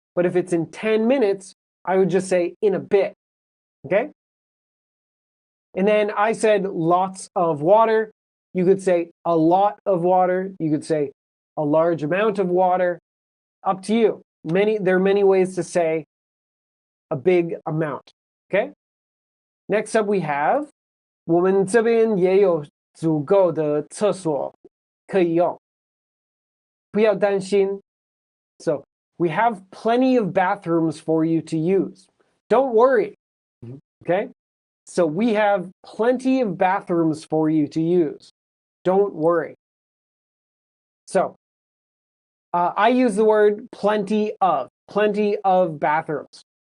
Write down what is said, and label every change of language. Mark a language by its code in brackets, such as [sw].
[en] But if it's in 10 minutes, I would just say in a bit. Okay? And then I said lots of water. You could say a lot of water. You could say a large amount of water. Up to you. There are many ways to say a big amount. Okay? Next up we have [zh] 我们这边也有足够的厕所可以用。不要担心. [en] So, we have plenty of bathrooms for you to use. Don't worry. Okay? So we have plenty of bathrooms for you to use. Don't worry. So, I use the word plenty of bathrooms.